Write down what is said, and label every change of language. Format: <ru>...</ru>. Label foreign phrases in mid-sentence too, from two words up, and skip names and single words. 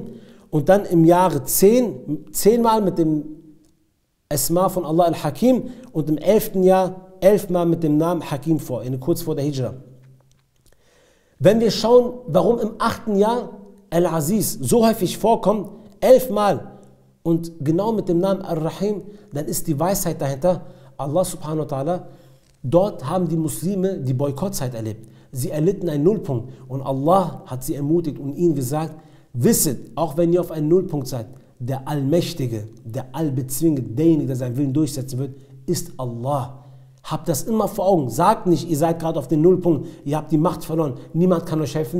<de>Und dann im Jahre 10 Mal mit dem Asma von Allah Al-Hakim. Und im 11. Jahr 11 Mal mit dem Namen Hakim vor, kurz vor der Hijra. Wenn wir schauen, warum im 8. Jahr Al-Aziz so häufig vorkommt, 11 Mal und genau mit dem Namen Ar-Rahim, dann ist die Weisheit dahinter,</de> <ar>الله سبحانه وتعالى,</ar> <de>dort haben die Muslime die Boykottzeit erlebt. Sie erlitten einen Nullpunkt und Allah hat sie ermutigt und ihnen gesagt, wisset, auch wenn ihr auf einen Nullpunkt seid, der Allmächtige, der Allbezwingende, derjenige, der seinen Willen durchsetzen wird, ist Allah. Habt das immer vor Augen. Sagt nicht, ihr seid gerade auf den Nullpunkt, ihr habt die Macht verloren, niemand kann euch helfen.</de>